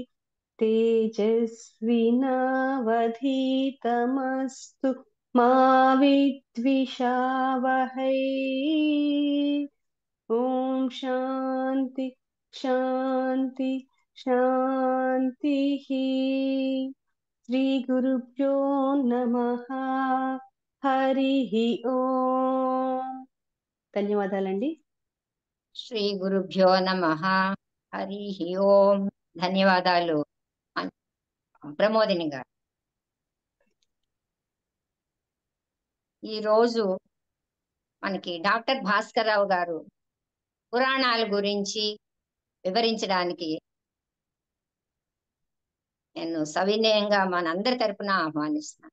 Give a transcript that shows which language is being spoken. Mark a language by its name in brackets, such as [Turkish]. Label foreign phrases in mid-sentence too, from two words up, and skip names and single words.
[Sanskrit] तेजस्विनावधीतमस्तु मा विद्विषावहै ॐ शान्ति शान्ति शान्तिः श्रीगुरुभ्यो नमः हरिः ओम् ధన్యవాదాలండి. శ్రీ గురుభ్యో నమః హరి ఓం. [Telugu] ధన్యవాదాలు ప్రమోదిని గారు. ఈ రోజు మనకి డాక్టర్ భాస్కర్ రావు గారు పురాణాల గురించి వివరించడానికి నేను సవినయంగా మనందరి తరపున ఆహ్వానిస్తున్నాను.